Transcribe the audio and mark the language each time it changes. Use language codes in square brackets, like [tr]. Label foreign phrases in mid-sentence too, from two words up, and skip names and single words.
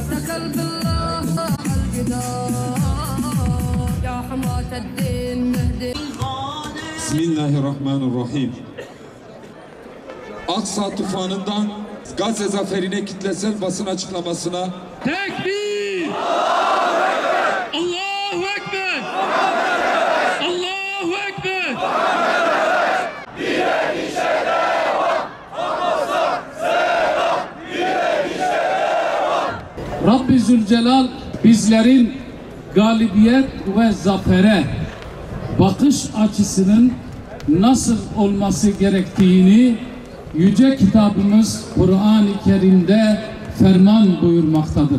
[ar] قلب الله الجدار يا حماة الدين نهدي. Bismillahirrahmanirrahim. [tr] Aksa tufanından Gazze zaferine kitlesel basın açıklamasına [ar] تكبير! الله أكبر! الله أكبر! [tr] Rabbi Zülcelal bizlerin galibiyet ve zafere bakış açısının nasıl olması gerektiğini yüce kitabımız Kur'an-ı Kerim'de ferman buyurmaktadır.